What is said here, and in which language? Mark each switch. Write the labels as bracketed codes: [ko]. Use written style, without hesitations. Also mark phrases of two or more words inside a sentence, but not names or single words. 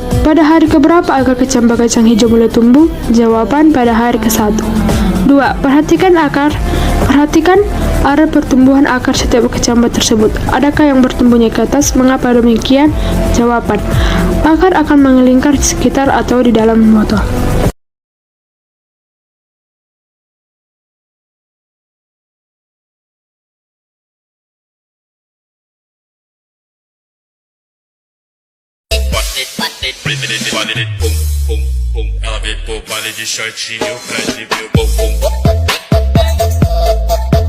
[id] Pada hari keberapa akar kecambah kacang hijau mulai tumbuh? Jawaban pada hari ke-1. 2. Perhatikan arah pertumbuhan akar setiap kecambah tersebut. Adakah yang bertumbuhnya ke atas? Mengapa demikian? Jawaban. Akar akan mengelingkar di sekitar atau di dalam botol. Pum, pum, pum. [pt] Ela veio pro baile de shortinho pra exibir o bumbum.